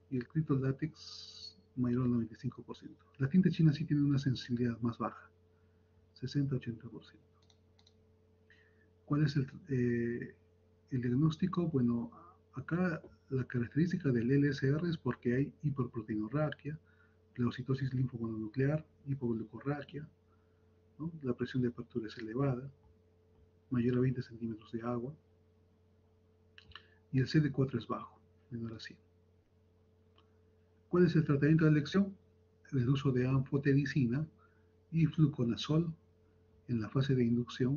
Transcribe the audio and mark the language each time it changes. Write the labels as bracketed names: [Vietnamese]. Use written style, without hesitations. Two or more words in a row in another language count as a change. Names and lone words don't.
[Spanish] Y el criptolátex mayor al 95%. La tinta china sí tiene una sensibilidad más baja, 60-80%. ¿Cuál es el diagnóstico? Bueno, acá la característica del LSR es porque hay hiperproteinorraquia, leucitosis linfomononuclear, hipoglucorraquia, ¿no? La presión de apertura es elevada, mayor a 20 centímetros de agua, y el CD4 es bajo, menor a 100. ¿Cuál es el tratamiento de elección? El uso de anfotericina y fluconazol en la fase de inducción.